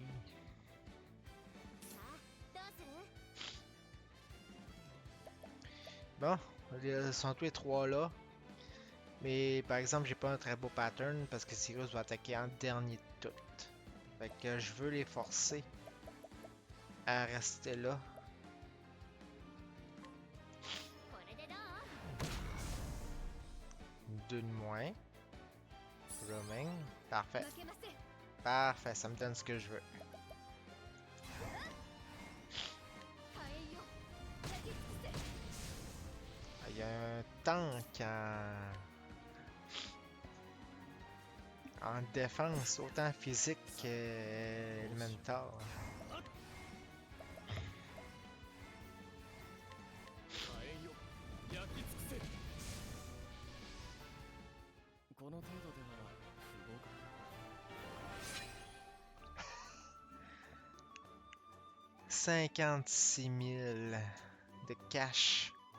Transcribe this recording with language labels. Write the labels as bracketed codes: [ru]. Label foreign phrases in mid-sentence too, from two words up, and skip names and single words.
[ja] さあどうする？ [fr] Bon, ils sont tous les trois là. Mais par exemple, j'ai pas un très beau pattern parce que Sirius va attaquer en dernier de tout. Fait que je veux les forcer à rester là. [ja] これでどう？ [fr] Deux de moins. Roaming. Parfait. [ja] 負けません。 [fr] Parfait, ça me donne ce que je veux. [ja] 火炎よ焼き尽くせ。 [fr] Il y a un tank en défense, autant physique qu'élémental. [ja] 火炎よ焼き尽くせ。この程度では不合格。 [fr] 56 000 de cash.